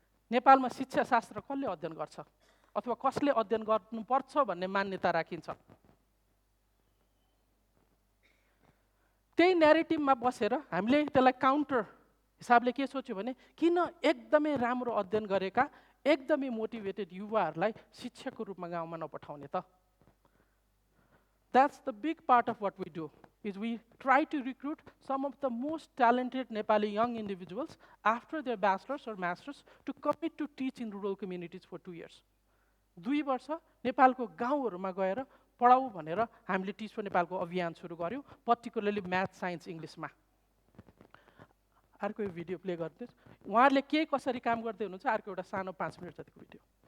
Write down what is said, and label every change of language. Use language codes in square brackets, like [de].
[ne] नेपालमा शिक्षा शास्त्र कसले अध्ययन गर्छ अथवा कसले अध्ययन गर्नुपर्छ भन्ने मान्यता राखिन्छ। त्यही न्यारेटिभमा बसेर हामीले त्यसलाई काउन्टर हिसाबले के सोच्यो भने किन एकदमै राम्रो अध्ययन गरेका, एकदमै मोटिभेटेड युवाहरूलाई शिक्षकको रूपमा गाउँमा नपठाउने त? [en] That's the big part of what we do, is we try to recruit some of the most talented Nepali young individuals after their bachelor's or master's to commit to teach in rural communities for 2 years. [ne] 2 वर्ष नेपालको गाउँहरूमा गएर पढाऊ भनेर हामीले teach for नेपालको अभियान सुरु गर्यौँ, पर्टिकुलरली म्याथ, साइन्स, इङ्ग्लिसमा। अर्को भिडियो प्ले गरिदिनुहोस्। उहाँहरूले के कसरी काम गर्दै हुनुहुन्छ, अर्को एउटा सानो 5 मिनट जतिको भिडियो।